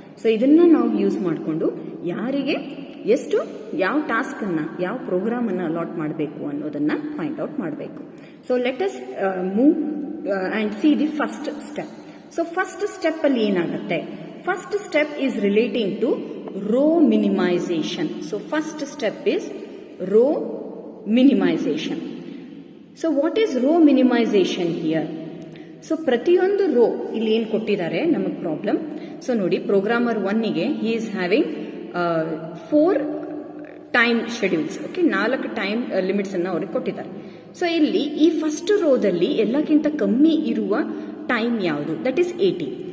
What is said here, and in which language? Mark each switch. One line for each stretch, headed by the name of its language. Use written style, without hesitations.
Kannada: So ಇದನ್ನ ನಾವು use ಮಾಡಿಕೊಂಡು ಯಾರಿಗೆ ಎಷ್ಟು ಯಾವ ಟಾಸ್ಕ್ ಅನ್ನ ಯಾವ ಪ್ರೋಗ್ರಾಮ್ ಅನ್ನ ಅಲಾಟ್ ಮಾಡಬೇಕು ಅನ್ನೋದನ್ನ ಫೈಂಡ್ ಔಟ್ ಮಾಡಬೇಕು.
English: So let us move and see the first step. So first step
Kannada: ಅಲ್ಲಿ ಏನಾಗುತ್ತೆ,
English: First step is relating to row minimisation. So first step is row minimization. So what is row minimization here?
Kannada: So ಪ್ರತಿಯೊಂದು rho ಇಲ್ಲಿ ಏನು ಕೊಟ್ಟಿದ್ದಾರೆ ನಮಗೆ problem. So ನೋಡಿ, programmer 1ಗೆ
English: He is having 4 time schedules.
Kannada: Okay, 4 time limits ಅನ್ನು ಅವ್ರಿಗೆ ಕೊಟ್ಟಿದ್ದಾರೆ. So ಇಲ್ಲಿ ಈ ಫಸ್ಟ್ ರೋದಲ್ಲಿ ಎಲ್ಲಕ್ಕಿಂತ ಕಮ್ಮಿ ಇರುವ ಟೈಮ್ ಯಾವುದು?
English: That is 80.